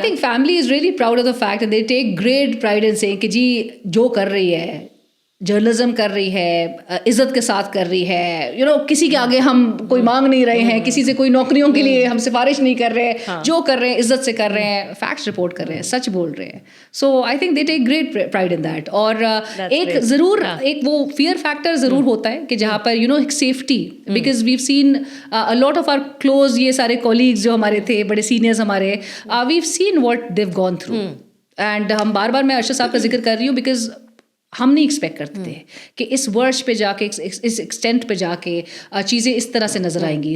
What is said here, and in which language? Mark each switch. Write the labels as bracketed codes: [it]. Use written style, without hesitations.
[en] I think family is really proud of the fact that they take great pride in saying [ur] کہ جی جو کر رہی ہے, journalism کر رہی ہے, عزت کے ساتھ کر رہی ہے, یو نو کسی کے آگے ہم کوئی مانگ نہیں رہے ہیں, کسی سے کوئی نوکریوں کے لیے ہم سفارش نہیں کر رہے, جو کر رہے ہیں عزت سے کر رہے ہیں, فیکٹس رپورٹ کر رہے ہیں, سچ بول رہے ہیں. [en] So I think they take great pride in that. [ur] اور ایک ضرور ایک وہ فیئر فیکٹر ضرور ہوتا ہے کہ جہاں پر یو نو ایک safety, [en] because we've seen a lot of our close [ur] یہ سارے کولیگز جو ہمارے تھے, بڑے سینئرز ہمارے, [en] We've seen what they've gone through. [ur] And ہم بار بار, میں ارشد صاحب کا ذکر کر رہی ہوں بیکاز ہم نہیں ایکسپیکٹ کرتے تھے کہ اس ورڈ پہ جا کے, اس ایکسٹینٹ پہ جا کے چیزیں اس طرح سے نظر آئیں گی.